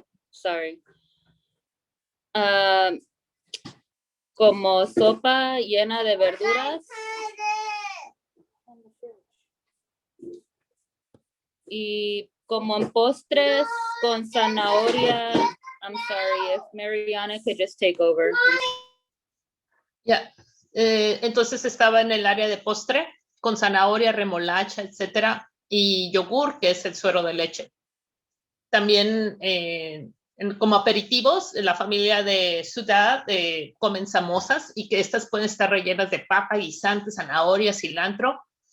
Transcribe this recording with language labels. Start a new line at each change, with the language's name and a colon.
English: Sorry.
Spanish: Como sopa llena de verduras. Y como en postres con zanahoria.
English: I'm sorry, if Mariana could just take over.
Spanish: Ya, entonces estaba en el área de postre con zanahoria, remolacha, etcétera, y yogur, que es el suero de leche. También como aperitivos, la familia de Sudha comen samosas y que estas pueden estar rellenas de papa, guisante, zanahoria, cilantro.